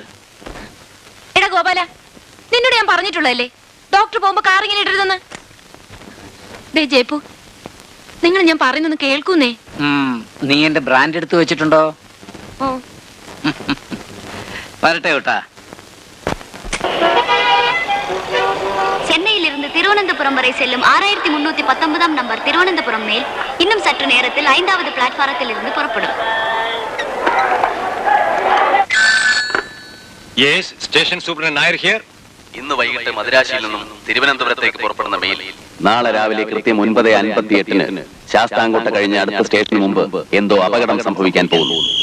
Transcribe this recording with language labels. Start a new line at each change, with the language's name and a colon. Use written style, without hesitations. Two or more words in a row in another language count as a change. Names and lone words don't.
Malayalam: എടാ ഗോപാല, നിന്നോട് ഞാൻ പറഞ്ഞിട്ടുള്ളതല്ലേ ഡോക്ടർ പോകുമ്പോ കാർ ഇങ്ങനെ ഇടരുതെന്ന്. ദേ ജയ്പു, നിങ്ങൾ ഞാൻ പറയുന്നൊന്ന് കേൾക്കുന്നേ. നീ എന്റെ ബ്രാൻഡ് എടുത്ത് വെച്ചിട്ടുണ്ടോ? ഓ വരട്ടെ കേട്ടാ.
Tamil: சென்னையிலிருந்து திருவனந்தபுரம் வரை செல்லும் 6319 நம்பர் திருவனந்தபுரம் மேல் இன்னும் சற்று நேரத்தில் 5வது பிளாட்பாரத்தில் இருந்து புறப்படும்.
English: Yes, station superintendent Nair here.
Malayalam: ഇന്ന് വൈകിട്ട് മദ്രാശിയിൽ നിന്നും തിരുവനന്തപുരത്തേക്ക് പുറപ്പെടുന്ന മെയിൽ നാളെ രാവിലെ കൃത്യം 9:58 ശാസ്താംകോട്ട കഴിഞ്ഞ അടുത്ത സ്റ്റേഷന് മുമ്പ് എന്തോ അപകടം സംഭവിക്കാൻ പോകുന്നു.